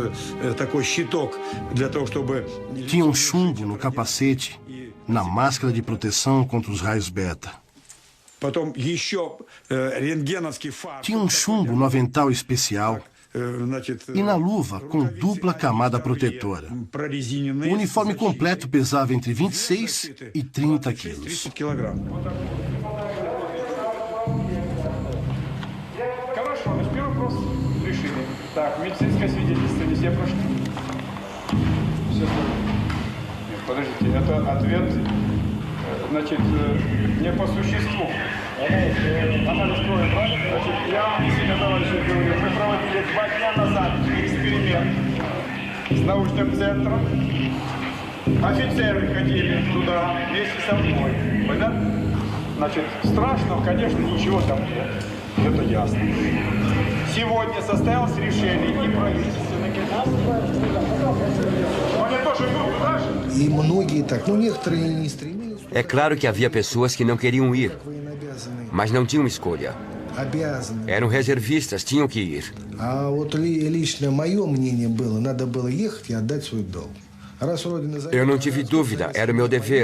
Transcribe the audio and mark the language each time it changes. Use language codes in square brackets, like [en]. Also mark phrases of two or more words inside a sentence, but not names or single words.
[pt] Tinham chumbo no capacete, na máscara de proteção contra os raios beta. Tinha um chumbo no avental especial e na luva com dupla camada protetora. O uniforme completo pesava entre 26 e 30 quilos. [ru] Подождите, это ответ, значит, не по существу. Анализ крови, правильно? Значит, я себе, товарищи, говорю, мы проводили 2 дня назад эксперимент с научным центром. Офицеры ходили туда вместе со мной. Понятно? Значит, страшного, конечно, ничего там нет. Это ясно. Сегодня состоялось решение и правительственных. [pt] É claro que havia pessoas que não queriam ir, mas não tinham escolha. Eram reservistas, tinham que ir. Eu não tive dúvida, era o meu dever.